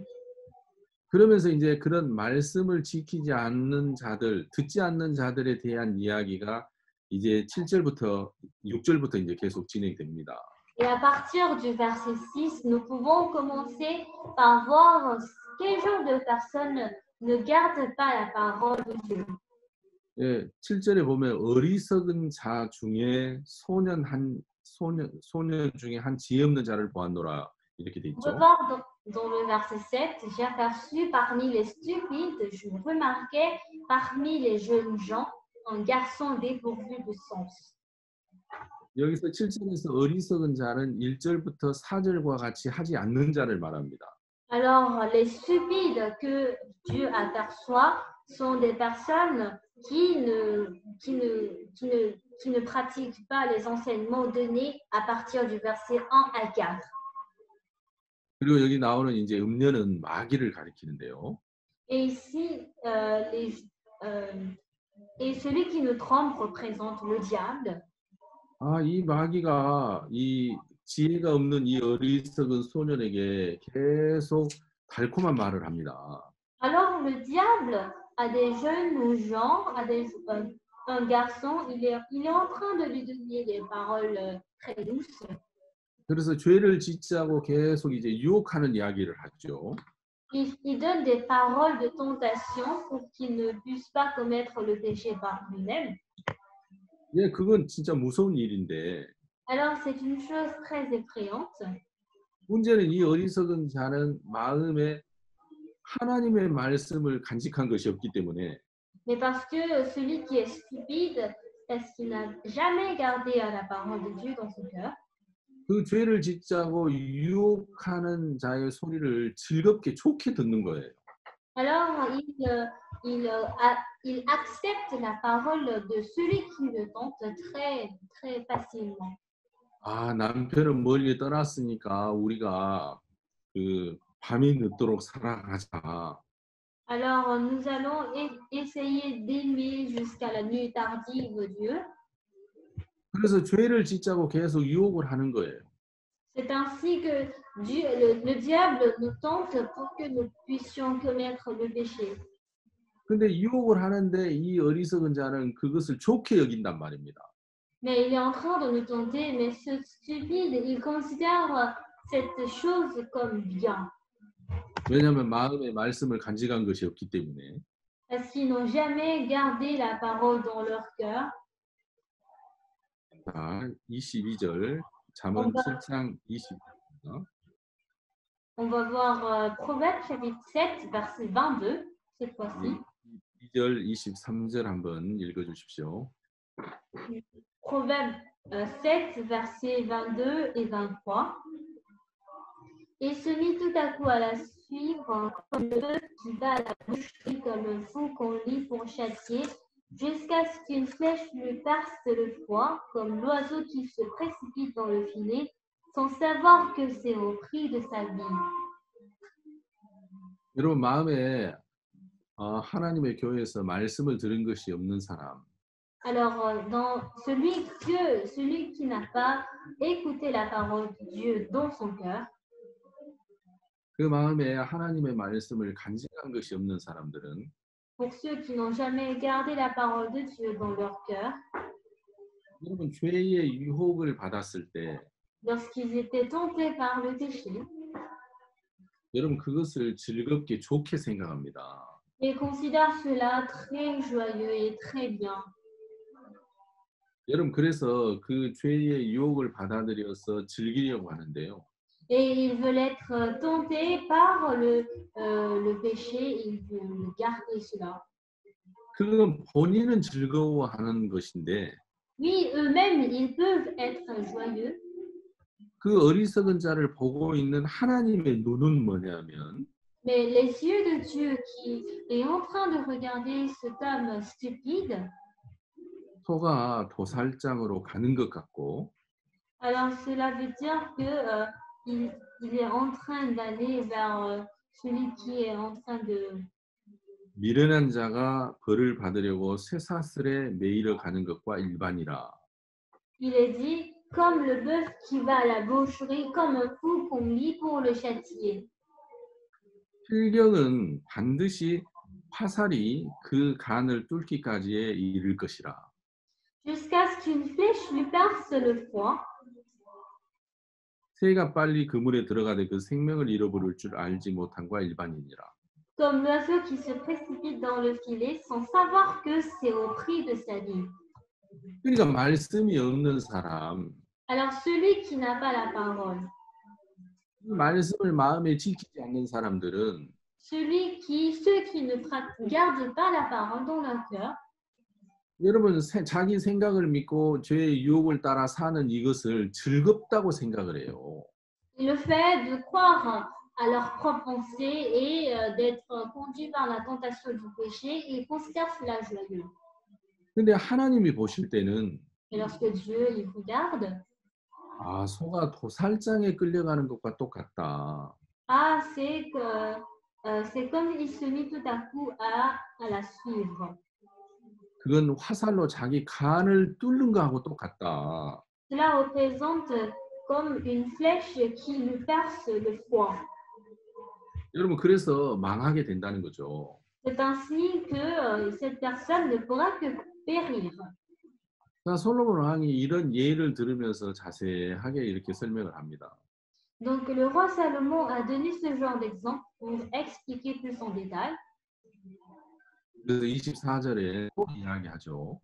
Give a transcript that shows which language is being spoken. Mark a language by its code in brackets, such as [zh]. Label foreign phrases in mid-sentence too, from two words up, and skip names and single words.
[ko] 그러면서 이제 그런 말씀을 지키지 않는 자들, 듣지 않는 자들에 대한 이야기가 이제 7절부터 6절부터 이제 계속 진행됩니다. [fr] Et à partir du verset 6, nous pouvons commencer par voir quel genre de personnes ne gardent pas la parole de Dieu. [ko] 예, 7절에 보면 어리석은 자 중에 소년 중에 한 지혜 없는 자를 보았노라 이렇게 돼 [fr] On [ko] 있죠. [fr] peut voir dans le verset 7, j'ai aperçu parmi les stupides, je remarquais parmi les jeunes gens un garçon dépourvu de sens. [ko] 여기서 7절에서 어리석은 자는 1절부터 4절과 같이 하지 않는 자를 말합니다. [fr] Alors, les stupides que Dieu aperçoit sont des personnes qui ne pratiquent pas les enseignements donnés à partir du verset 1 à 4. [ko] 그리고 여기 나오는 이제 음녀는 마귀를 가리키는데요. [fr] Et ici, et celui qui nous trompe représente le diable. [ko] 이 마귀가 이 지혜가 없는 이 어리석은 소년에게 계속 달콤한 말을 합니다. [fr] Alors, le diable a des jeunes gens, un garçon, il est en train de lui donner des paroles très douces. [ko] 그래서 죄를 짓자고 계속 이제 유혹하는 이야기를 하죠. [fr] Il donne des paroles de tentation pour qu'il ne puisse pas commettre le péché par lui-même. [ko] 예, 그건 진짜 무서운 일인데 [fr] Alors, c'est une chose très effrayante. [ko] 문제는 이 어리석은 자는 마음에 하나님의 말씀을 간직한 것이 없기 때문에 [fr] Mais parce que celui qui est stupide, parce qu'il n'a jamais gardé la parole de Dieu dans son cœur, [ko] 그 죄를 짓자고 유혹하는 자의 소리를 즐겁게 좋게 듣는 거예요. [fr] Alors, il accepte la parole de celui qui le tente très, très facilement. [ko] 아, 남편은 멀리 떠났으니까 우리가 그 밤이 늦도록 살아가자. [fr] Alors, nous allons essayer d'aimer jusqu'à la nuit tardive Dieu. [ko] 그래서 죄를 짓자고 계속 유혹을 하는 거예요. [fr] C'est ainsi que Dieu, le diable nous tente pour que nous puissions commettre le péché. [ko] 근데 유혹을 하는데 이 어리석은 자는 그것을 좋게 여긴단 말입니다. [fr] Mais il est en train de nous tenter, mais ce stupide, il considère cette chose comme bien. [ko] 왜냐하면 마음의 말씀을 간직한 것이 없기 때문에. [fr] Parce qu'ils n'ont jamais gardé la parole dans leur cœur. [ko] 자, 22절 잠언 [fr] On va, [ko] 7장 20절. [fr] on va voir Proverbe chapitre 7, verset 22, cette fois-ci. [ko] 2절 23절 한번 읽어주십시오. [fr] Proverbe 7, versets 22 et 23. Et se mit tout à coup à la suivre, comme le bœuf qui va à la boucherie, comme le fou qu'on lit pour châtier, jusqu'à ce qu'une flèche lui perce le foie, comme l'oiseau qui se précipite dans le filet, sans savoir que c'est au prix de sa vie. [ko] 여러분 마음에 하나님의 교회에서 말씀을 들은 것이 없는 사람, [fr] Alors, dans celui qui n'a pas écouté la parole de Dieu dans son cœur, [ko] 그 마음에 하나님의 말씀을 간직한 것이 없는 사람들은 [fr] pour ceux qui n'ont jamais gardé la parole de Dieu dans leur cœur, [ko] 여러분 죄의 유혹을 받았을 때 [fr] lorsqu'ils étaient tentés par le péché, [ko] 여러분 그것을 즐겁게 좋게 생각합니다. [fr] ils considèrent cela très joyeux et très bien. [ko] 여러분 그래서 그 죄의 유혹을 받아들여서 즐기려고 하는데요. [fr] Et ils veulent être tentés par le péché, ils veulent garder cela. [ko] 그건 본인은 즐거워하는 것인데 [fr] Oui, eux-mêmes, ils peuvent être joyeux, [ko] 그 어리석은 자를 보고 있는 하나님의 눈은 뭐냐면 [fr] mais les yeux de Dieu qui est en train de regarder cet homme stupide, [ko] 소가 도살장으로 가는 것 같고 [fr] alors cela veut dire que il est en train d'aller vers celui qui est en train de... [ko] 미련한 자가 벌을 받으려고 쇠사슬에 매이러 가는 것과 일반이라. [fr] Il est dit, comme le bœuf qui va à la boucherie, comme un fou qu'on lie pour le châtier. [ko] 필경은 반드시 화살이 그 간을 뚫기까지 이를 것이라. [fr] Jusqu'à ce qu'une flèche lui perce le foie. [ko] 새가 빨리 그물에 들어가되 그 생명을 잃어버릴 줄 알지 못한과 일반이니라. [fr] Comme l'oiseau qui se précipite dans le filet sans savoir que c'est au prix de sa vie. [ko] 그러니까 말씀이 없는 사람, [fr] Alors celui qui n'a pas la parole, [ko] 이 말씀을 마음에 지키지 않는 사람들은 [fr] ceux qui ne gardent pas la parole dans leur cœur, [ko] 여러분 자기 생각을 믿고 죄의 유혹을 따라 사는 이것을 즐겁다고 생각을 해요. [fr] le fait de croire à leurs propres pensées et d'être conduits par la tentation du péché, ils considèrent cela joyeux. [ko] 근데 하나님이 보실 때는 [fr] Et lorsque Dieu il regarde, [ko] 아, 소가 도살장에 끌려가는 것과 똑같다. [fr] ah, c'est comme il se mit tout à coup à la suivre. [ko] 그건 화살로 자기 간을 뚫는 거하고 똑같다. [fr] Cela représente comme une flèche qui lui perce le foie. [ko] 여러분 그래서 망하게 된다는 거죠. [fr] C'est ainsi que cette personne ne pourra que périr. [ko] 자, 솔로몬 왕이 이런 예를 들으면서 자세하게 이렇게 설명을 합니다. [fr] Donc le roi Salomon a donné ce genre d'exemple pour expliquer plus en détail. [ko] 그래서 24절에 또 이야기하죠.